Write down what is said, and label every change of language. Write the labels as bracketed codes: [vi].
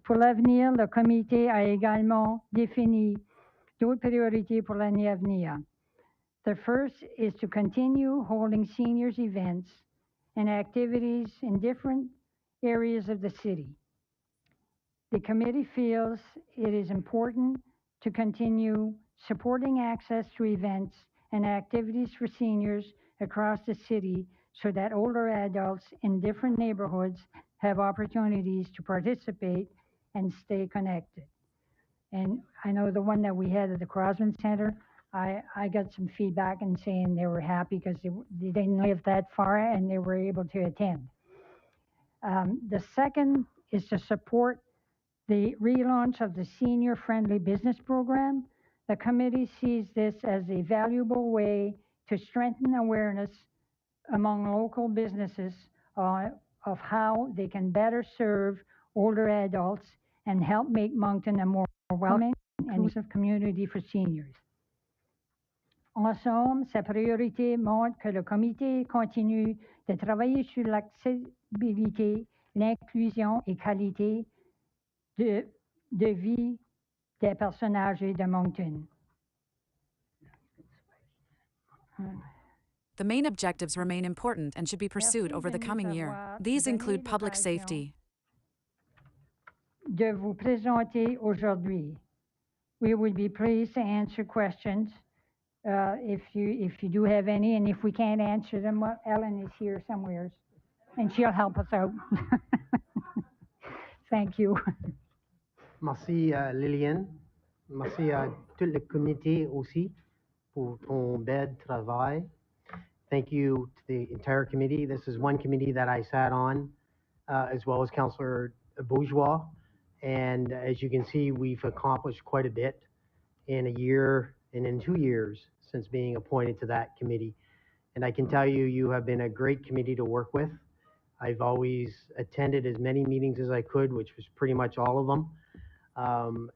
[fr] Pour l'avenir, le comité a également défini d'autres priorités pour l'année à venir. [en] The first is to continue holding seniors events and activities in different areas of the city. The committee feels it is important to continue supporting access to events and activities for seniors across the city so that older adults in different neighborhoods have opportunities to participate and stay connected. And I know the one that we had at the Crosman Center, I got some feedback and saying they were happy because they didn't live that far and they were able to attend. The second is to support the relaunch of the Senior Friendly Business Program. The committee sees this as a valuable way to strengthen awareness among local businesses of how they can better serve older adults and help make Moncton a more welcoming and inclusive community for seniors. [fr] En somme, sa priorité montre que le comité continue de travailler sur l'accessibilité, l'inclusion et qualité de vie des personnes âgées de Moncton. [en] The main objectives remain important and should be pursued over the coming year. These include public safety. [fr] De vous présenter aujourd'hui. [en] We would be pleased to answer questions if you do have any, and if we can't answer them, well, Ellen is here somewhere, and she'll help us out. Thank you. [fr] Merci Liliane. Merci à tout le comité aussi pour ton bel travail. [en] Thank you to the entire committee. This is one committee that I sat on, as well as Councillor Bourgeois. And as you can see, we've accomplished quite a bit in a year and in 2 years since being appointed to that committee. And I can tell you, you have been a great committee to work with. I've always attended as many meetings as I could, which was pretty much all of them.